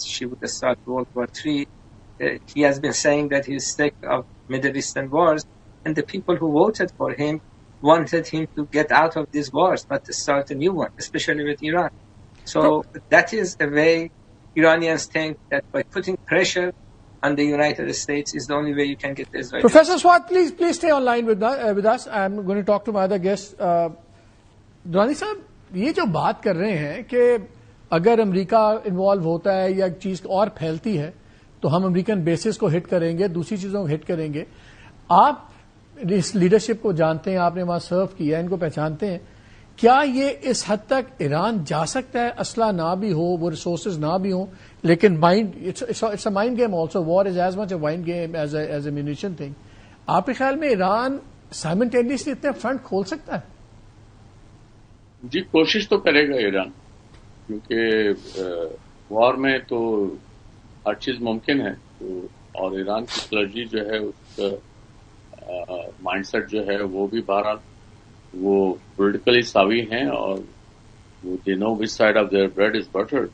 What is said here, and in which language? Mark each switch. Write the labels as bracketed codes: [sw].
[en] She would start World War III. He has been saying that he's sick of Middle Eastern wars, and the people who voted for him wanted him to get out of these wars, not to start a new one, especially with Iran. So that is the way Iranians think, that by putting pressure on the United States is the only way you can get the Israelis. Professor Swat, please stay online with us. I'm going to talk to my other guest. [ur] Durrani صاحب, یہ جو بات کر رہے ہیں کہ اگر امریکہ involve ہوتا ہے یا ایک چیز اور پھیلتی ہے تو ہم امریکن بیسز کو ہٹ کریں گے, دوسری چیزوں کو ہٹ کریں گے. آپ اس لیڈرشپ کو جانتے ہیں, آپ نے وہاں سرو کیا ہے, ان کو پہچانتے ہیں. کیا یہ اس حد تک ایران جا سکتا ہے, اسلحہ نہ بھی ہو, وہ ریسورسز نہ بھی ہوں, لیکن [en] Mind it's a mind game also. War is as much a mind game as a munition thing. [ur] آپ کے خیال میں ایران سائملٹینیسلی اتنے فرنٹ کھول سکتا ہے؟ جی, کوشش تو کرے گا ایران, کیونکہ وار میں تو ہر چیز ممکن ہے. اور ایران کی اسٹریٹجی جو ہے, اس کا مائنڈ سیٹ جو ہے, وہ بھی بہرحال وہ پولیٹیکلی ساوی ہیں, اور وہ [en] They know which side of their bread is butter.